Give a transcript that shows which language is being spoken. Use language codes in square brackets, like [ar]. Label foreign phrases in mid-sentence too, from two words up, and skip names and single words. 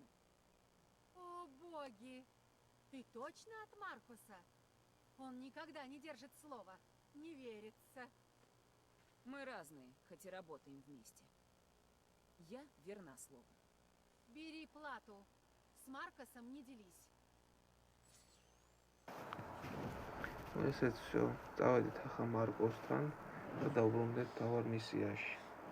[ru] О, боги! Ты точно от Маркуса? Он никогда не держит слова. Не верится. Мы разные, хоть и работаем вместе. Я верна слову. Бери плату. С Маркосом не делись. [ka] ესეც всё. წავედით ახლა მარკოსთან და დავბრუნდეთ თავარ მისიაში.